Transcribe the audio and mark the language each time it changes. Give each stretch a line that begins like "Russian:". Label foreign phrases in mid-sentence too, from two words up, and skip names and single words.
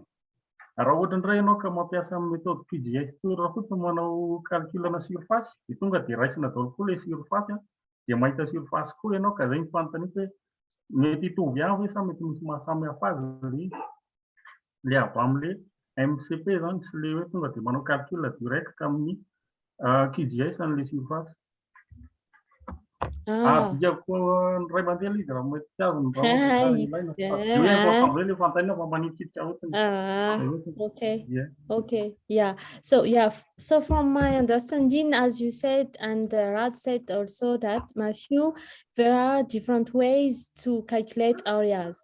Malagasy: Raha ohatra indray ianao ka mampiasa méthode QGIS tsoratra fotsiny manao calculana surface dia tonga dia raisina daholo koa ilay surface dia mahita surface koa ianao ka izay ny fanontaniako hoe mety hitovy avy sa mety misy mahasamihafa azy le avy amin'ilay MCP zany sy le hoe tonga dia manao
French: calcul direct
Malagasy: amin'ny QGIS an'ilay surface. Diako ray mandeha izy raha mety tsy azo
English: Okay. Yeah. So from my understanding, as you said, and Rad said also that, Matthew, there are different ways to calculate areas.